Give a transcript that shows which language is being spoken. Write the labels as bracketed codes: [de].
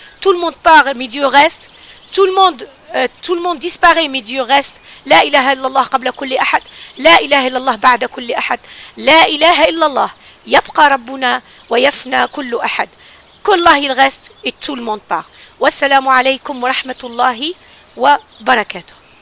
[fr] Tout le monde part, mais Dieu reste. Tout le monde disparaît, mais Dieu reste. [ar] لا إله إلا الله قبل كل أحد لا إله إلا الله بعد كل أحد لا إله إلا الله يبقى ربنا ويفنى كل أحد. كالله [fr] il reste et tout le monde part. [ar] والسلام عليكم ورحمة الله وبركاته.